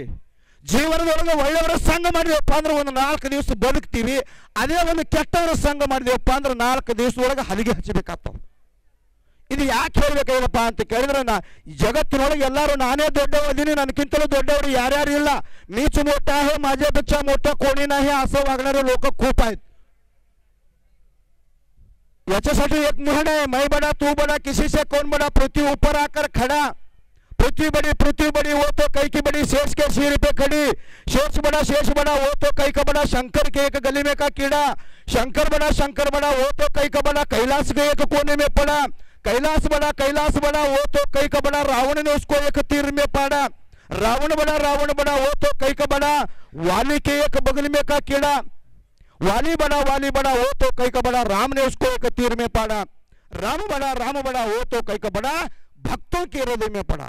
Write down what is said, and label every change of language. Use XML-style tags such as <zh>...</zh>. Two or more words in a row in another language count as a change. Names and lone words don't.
<kn>ಜೀವನದೊಳಗೆ ಒಳ್ಳೆಯವರ ಸಂಘ ಮಾಡಿದೆವಪ್ಪ ಅಂದ್ರೆ ಒಂದು 4 ದಿವಸ ಬದುಕ್ತೀವಿ. ಅದೇ ಒಂದು ಕೆಟ್ಟವರ ಸಂಘ ಮಾಡಿದೆವಪ್ಪ ಅಂದ್ರೆ 4 ದಿವಸದೊಳಗೆ ಹಲಿಗೆ ಹಚ್ಚಬೇಕಾಗ್ತವೆ. ಇದು ಯಾಕೆ ಹೇಳ್ಬೇಕಾಗಿಲ್ಲಪ್ಪ ಅಂತ ಕೇಳಿದ್ರೆ ಜಗತ್ತಿನೊಳಗೆ ಎಲ್ಲರೂ ನಾನೇ ದೊಡ್ಡವದ್ದೀನಿ, ನನಗಿಂತಲೂ ದೊಡ್ಡವರು यार ಇಲ್ಲ.</kn> <mr>मीच मोठा आहे, माझ्यापेक्षा मोठा कोणी नाही असं वागणारे लोक खूप आहेत. याच्यासाठी एक म्हण आहे,</mr> <hi>मैं बड़ा तू बड़ा किसी से कौन बड़ा, पृथ्वी ऊपर आकर खड़ा, पृथ्वी बड़ी वो तो कई की बड़ी, शेष के सिर पे खड़ी, शेष बड़ा वो तो कई का बड़ा, शंकर के एक गली में का कीड़ा, शंकर बड़ा वो तो कई का बड़ा, कैलाश के एक कोने में पड़ा, कैलाश बड़ा वो तो कई का बड़ा, रावण ने उसको एक तीर में पाड़ा, रावण बड़ा वो तो कई का बड़ा, वाली के एक बगल में का कीड़ा, वाली बड़ा वो तो कई का बड़ा, राम ने उसको एक तीर में पाड़ा, राम बड़ा वो तो कई का बड़ा, भक्तों के हृदय में पड़ा.</hi>